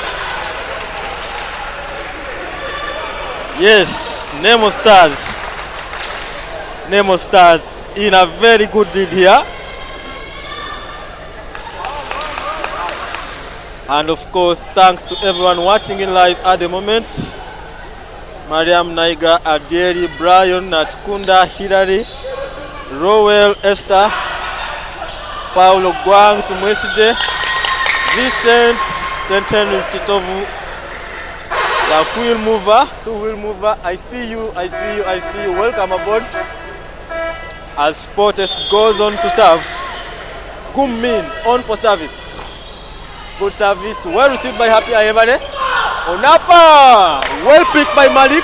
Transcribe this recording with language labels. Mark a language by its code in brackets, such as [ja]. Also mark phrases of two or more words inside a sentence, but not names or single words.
[en] Yes, Nemo Stars. Nemo Stars in a very good lead here. And of course, thanks to everyone watching in live at the moment. Mariam Naiga, Aderi, Brian, Natkunda, Hilary, Rowell, Esther, Paulo Guang, Tumwesije, Vincent, St. Henry's Chitovu, the wheel mover, two-wheel mover. I see you, I see you, I see you. Welcome aboard. As Sportes goes on to serve. Gumin on for service. Good service, well received by Happy Ayebade. Onapa, well picked by Malik.